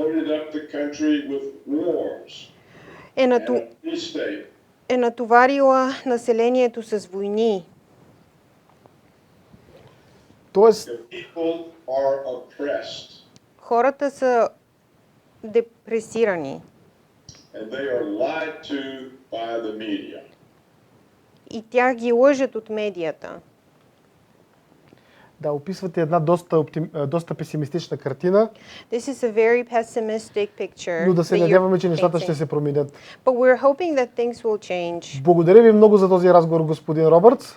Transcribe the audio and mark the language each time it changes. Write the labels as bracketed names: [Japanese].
[English] loaded up the country with wars [Bulgarian] е, [English] and a police state. [Bulgarian] е натоварила населението с войни. Тоест, [English] The people are oppressed [Bulgarian] Хората са депресирани [English] and they are lied to by the media. [Bulgarian] и тях ги лъжат от медията. да, описвате една доста песимистична картина, [English] This is a very pessimistic picture. [Bulgarian] но да се [English] that you're [Bulgarian] надяваме, че нещата ще [English] painting. [Bulgarian] се променят. [English] But we're hoping that things will change. [Bulgarian] Благодаря ви много за този разговор, господин Робъртс.